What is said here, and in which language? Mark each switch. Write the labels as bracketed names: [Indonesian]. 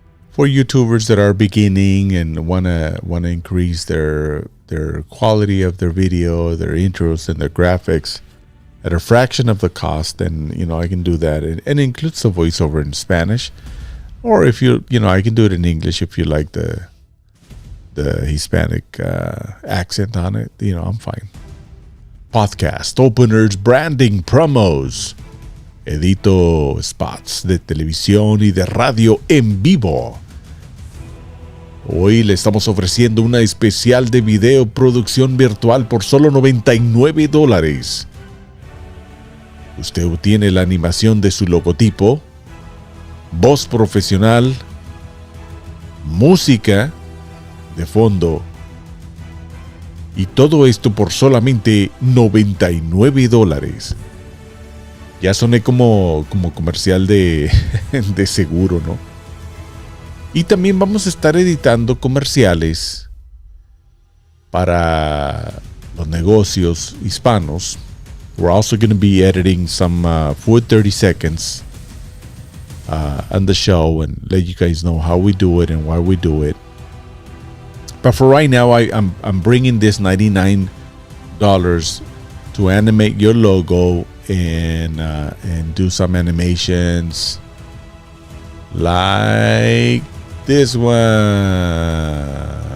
[English] For YouTubers that are beginning and wanna increase their quality of their video, their intros, and their graphics at a fraction of the cost, then I can do that, and it includes the voiceover in Spanish, or if I can do it in English if you like the Hispanic accent on it. I'm fine. Podcast openers, branding, promos. [Spanish] Edito spots de televisión y de radio en vivo. Hoy le estamos ofreciendo una especial de video producción virtual por solo $99. Usted obtiene la animación de su logotipo, voz profesional, música de fondo, y todo esto por solamente $99. Ya soné como comercial de seguro, ¿no? Y también vamos a estar editando comerciales para los negocios hispanos. [English] We're also going to be editing some food 30 seconds on the show and let you guys know how we do it and why we do it. But for right now, I'm bringing this $99 to animate your logo and do some animations like this one.